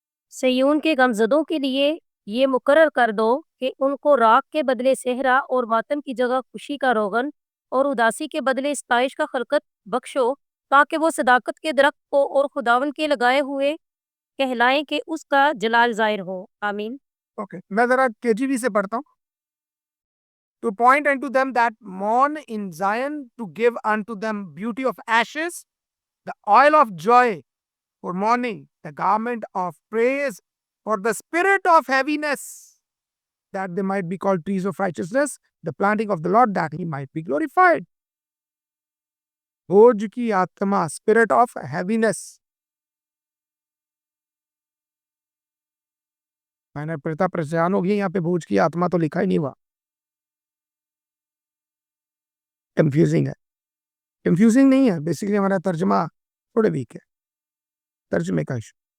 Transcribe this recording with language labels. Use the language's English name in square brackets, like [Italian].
[Hindi] सयून के गमजदों के लिए ये मुकर्रर कर दो कि उनको राख के बदले सेहरा और मातम की जगह खुशी का रोगन और उदासी के बदले स्ताइश का खलकत बख्शो, ताकि वो सदाकत के दरख्त को और खुदावन के लगाए हुए कहलाएं कि उसका जलाल जाहिर हो। आमीन। ओके, मैं जरा केजीवी से पढ़ता हूँ। [English] To point unto them that mourn in Zion, to give unto them beauty of ashes, the oil of joy for mourning, the garment of praise for the spirit of heaviness, that they might be called trees of righteousness, the planting of the Lord, that he might be glorified. [Hindi] बोझ की आत्मा, [English] spirit of heaviness, [Hindi] मैंने पढ़ता परेशान हो गई, यहाँ पे बोझ की आत्मा तो लिखा ही नहीं हुआ। कंफ्यूजिंग है, कंफ्यूजिंग नहीं है, बेसिकली हमारा तर्जमा थोड़े वीक है, तर्जमे का इशू।